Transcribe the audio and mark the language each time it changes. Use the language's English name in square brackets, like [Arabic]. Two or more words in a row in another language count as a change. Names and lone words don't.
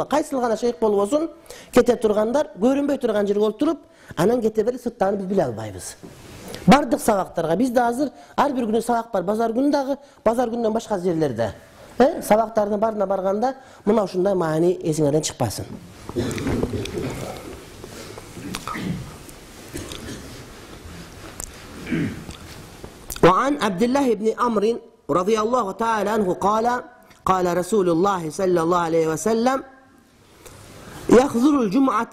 [Kyrgyz] Кайсыл гана шейх болбосун, кете тургандар көрүнбөй турган жерге отуруп, анан кете берип сырттан биз биле албайбыз. Бардык сабактарга бизде азыр ар бир күнү сабак бар, базар күнү дагы, базар күнүнөн башка жерлерде. Сабактардын баарына барганда мына ушундай маани эсиңерден чыкпасын. [Arabic] وعن عبد الله بن عمرو رضي الله تعالى عنه قال رسول الله صلى الله عليه وسلم يحضر الجمعة